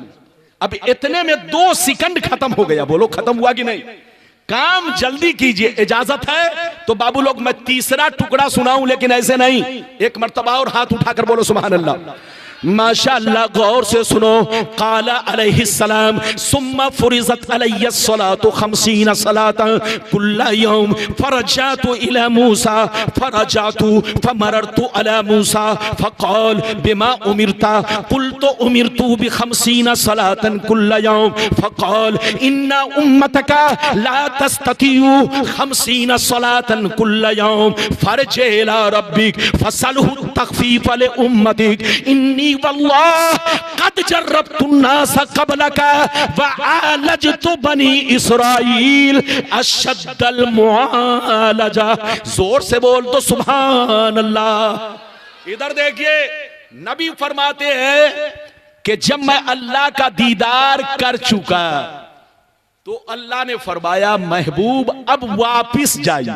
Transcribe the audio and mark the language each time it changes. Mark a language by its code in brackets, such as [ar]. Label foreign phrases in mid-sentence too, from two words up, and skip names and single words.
[hi] अब इतने में 2 सेकंड खत्म हो गया। बोलो खत्म हुआ कि नहीं? काम जल्दी कीजिए। इजाजत है तो बाबू लोग मैं तीसरा टुकड़ा सुनाऊं, लेकिन ऐसे नहीं, एक मर्तबा और हाथ उठाकर बोलो [ar] سبحان الله. माशाअल्लाह, [hi] गौर से सुनो। [ar] قال عليه السلام ثم فرضت علي الصلاة 50 صلاة كل يوم فرجعت إلى موسى فرجعت فمررت على موسى فقال بم أمرت قلت أمرت ب50 صلاة كل يوم فقال إن أمتك لا تستطيع 50 صلاة كل يوم فارجع إلى ربك فاسأله التخفيف لأمتك إني والله قد جربت الناس قبلك وعالجت بني إسرائيل أشد المعالجة. [hi] जोर से बोल तो [ar] سبحان الله. [hi] इधर देखिए, नबी फरमाते हैं कि जब मैं अल्लाह का दीदार कर चुका तो अल्लाह ने फरमाया महबूब अब वापिस जाइए।